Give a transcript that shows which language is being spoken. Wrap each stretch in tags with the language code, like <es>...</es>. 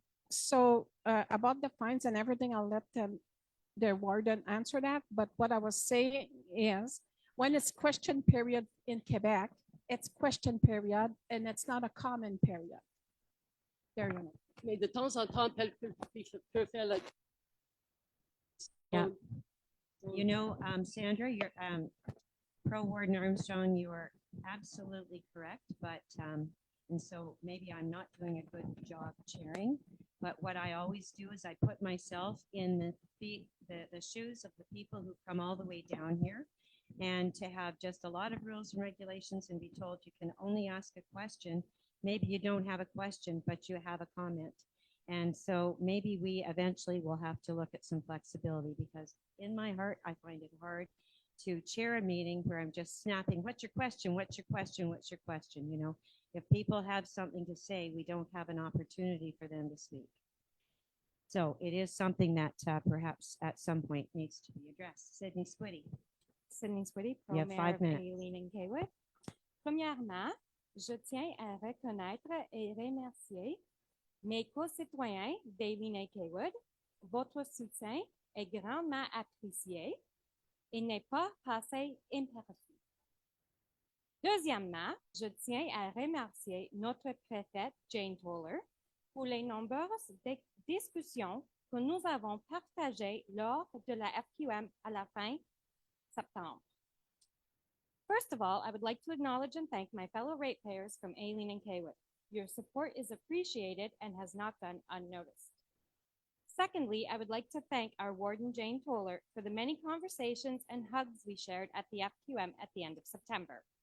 <en>So about the fines and everything, I'll let the warden answer that. But what I was saying is, when it's question period in Quebec, it's question period and it's not a common period. There you go.</en> <fr>Mais de temps en temps, peut faire la.</fr> <en>Yeah. You know, Sandra, you're Pro Warden Armstrong, you are absolutely correct, but and so maybe I'm not doing a good job chairing, but what I always do is I put myself in the shoes of the people who come all the way down here, and to have just a lot of rules and regulations and be told you can only ask a question. Maybe you don't have a question, but you have a comment. And so maybe we eventually will have to look at some flexibility, because in my heart, I find it hard to chair a meeting where I'm just snapping, what's your question? What's your question? What's your question? You know, if people have something to say, we don't have an opportunity for them to speak. So it is something that perhaps at some point needs to be addressed. Sydney Squiddy. Sydney Squiddy, You have 5 minutes. Aileen and Kaywood.</en> <fr>Premièrement, je tiens à reconnaître et remercier mes co-citoyens d'Aileen et Kaywood. Votre soutien est grandement apprécié et n'est pas passé inaperçu. Deuxièmement, je tiens à remercier notre préfète Jane Toller pour les nombreuses discussions que nous avons partagées lors de la FQM à la fin septembre.</fr> <en>First of all, I would like to acknowledge and thank my fellow ratepayers from Aileen and Kaywood. Your support is appreciated and has not gone unnoticed. Secondly, I would like to thank our warden, Jane Toller, for the many conversations and hugs we shared at the FQM at the end of September.</en>